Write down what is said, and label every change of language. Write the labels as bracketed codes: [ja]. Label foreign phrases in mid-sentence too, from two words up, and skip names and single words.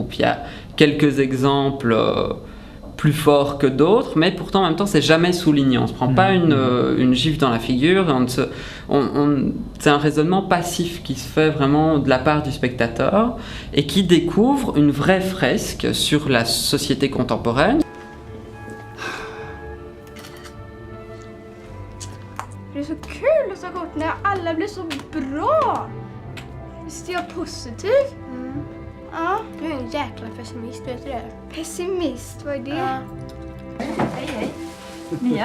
[fr] Il y a quelques exemples plus forts que d'autres, mais pourtant en même temps c'est jamais souligné. On ne se prend pas une gifle dans la figure, c'est un raisonnement passif qui se fait vraiment de la part du spectateur et qui découvre une vraie fresque sur la société contemporaine. [sv] Det är så kul att ta kort när alla blir så bra. Visst är jag positiv? Ja. Du är en jäkla pessimist, vet du det? Pessimist, vad är det? Ja. Hej, hej. Mia.